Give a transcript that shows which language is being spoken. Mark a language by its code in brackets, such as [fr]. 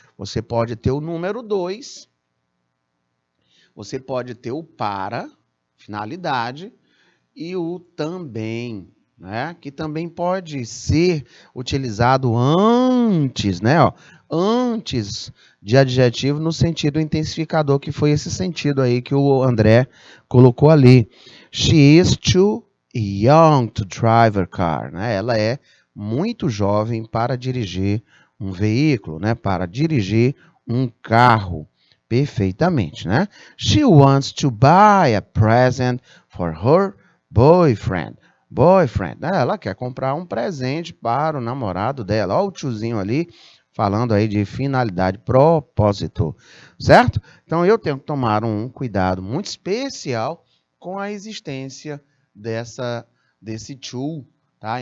[pt] Você pode ter o número 2, você pode ter o para, finalidade, e o também, né? Que também pode ser utilizado antes, né? Antes de adjetivo no sentido intensificador, que foi esse sentido aí que o André colocou ali. [en] She is too young to drive a car, né? [pt] Ela é muito jovem para dirigir um veículo, né? Para dirigir um carro. Perfeitamente, né? [en] She wants to buy a present for her boyfriend. Boyfriend, né? [pt] Ela quer comprar um presente para o namorado dela. Olha o tiozinho ali falando aí de finalidade, propósito, certo? Então eu tenho que tomar um cuidado muito especial com a existência desse to, tá?